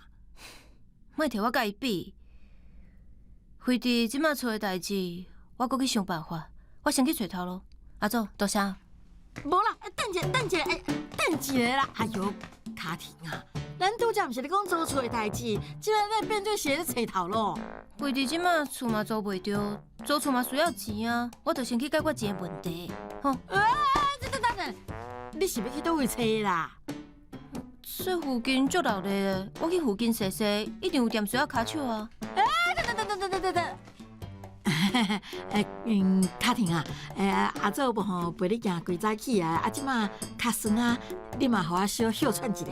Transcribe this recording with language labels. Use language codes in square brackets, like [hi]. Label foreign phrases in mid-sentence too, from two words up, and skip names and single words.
[nan] 莫摕我甲伊比，非伫即马厝的代志，我搁去想办法。我先去找头路。阿祖，多谢。无啦，等一下啦！哎呦，卡婷啊，咱拄则毋是咧讲租厝的代志，即摆咱变做是咧找头路。非伫即马厝嘛租袂着，租厝嘛需要钱啊，我着先去解决钱的问题。吼。等，你是要去倒位找啦？这附近足热的，我去附近踅踅，一定有店需要卡手啊。等。卡婷啊，阿祖无吼陪你行规早起啊，即马较酸啊，你嘛互我小休喘一下。